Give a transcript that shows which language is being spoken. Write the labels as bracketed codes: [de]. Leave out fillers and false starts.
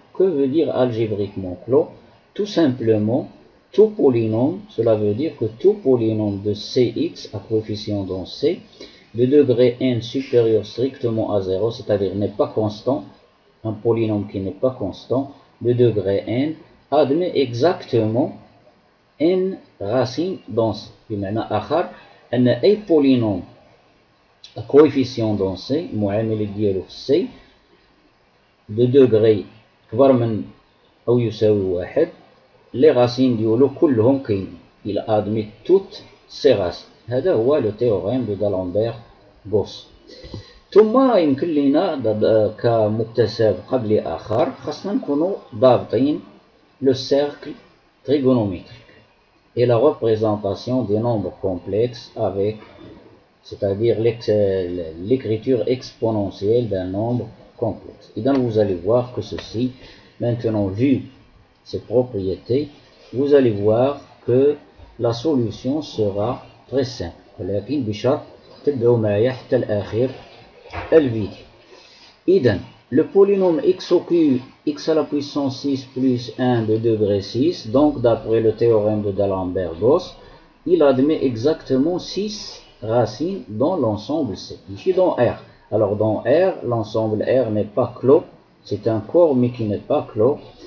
[fr] Que veut dire algébriquement clos? Tout simplement, tout polynôme, cela veut dire que tout polynôme de Cx à coefficient dans C de degré n supérieur strictement à 0, c'est-à-dire n'est pas constant, un polynôme qui n'est pas constant, de degré n, admet exactement n racines dans C. [ar] بمعنى آخر أن أي [fr] polynôme à coefficient dans C [ar] معامل ديالو في C [fr] de degré [ar] كبر من أو يساوي واحد، [fr] les racines [ar] ديالو كلهم كاينين. [fr] Il admet toutes ces racines. [ar] هذا هو [fr] لو تhéorème de d'Alembert-Gauss. [ar] ثم يمكن لنا كمكتسب قبلي آخر خاصنا نكونوا ضابطين [fr] le cercle trigonométrique et la représentation des nombres complexes avec, c'est-à-dire l'écriture exponentielle d'un nombre complexe. Et donc vous allez voir que ceci, maintenant vu ses propriétés, vous allez voir que la solution sera très simple. [ar] ولكن بشرط تبعوا معايا حتى الآخر الفيديو. [fr] إذن le polynôme x au cube x à la puissance 6 plus 1 de degré 6, donc d'après le théorème de d'Alembert-Gauss, il admet exactement 6 racines dans l'ensemble C, ici dans R. Alors dans R, l'ensemble R n'est pas clos, c'est un corps mais qui n'est pas clos.